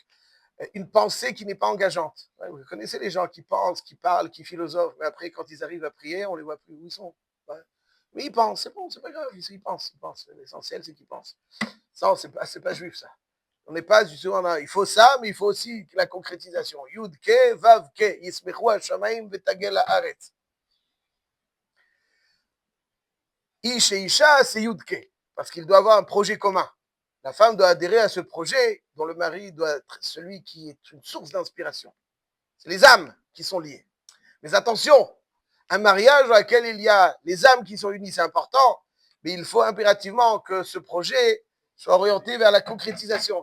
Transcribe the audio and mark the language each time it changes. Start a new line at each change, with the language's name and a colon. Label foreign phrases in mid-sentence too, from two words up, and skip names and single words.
French: Une pensée qui n'est pas engageante. Ouais, vous connaissez les gens qui pensent, qui parlent, qui philosophent, mais après, quand ils arrivent à prier, on les voit plus où ils sont. Ouais. Mais ils pensent, c'est bon, c'est pas grave, ils pensent. L'essentiel, c'est qu'ils pensent. Ça, c'est pas juif, ça. On n'est pas justement, il faut ça, mais il faut aussi la concrétisation.
Hebrew: יוד-קה, ואו-קה, ישמחו השמים ותגל הארץ. איש ואשה,
French: c'est Yud-ke, parce qu'il doit avoir un projet commun. La femme doit adhérer à ce projet dont le mari doit être celui qui est une source d'inspiration. C'est les âmes qui sont liées. Mais attention, un mariage dans lequel il y a les âmes qui sont unies, c'est important, mais il faut impérativement que ce projet soit orienté vers la concrétisation.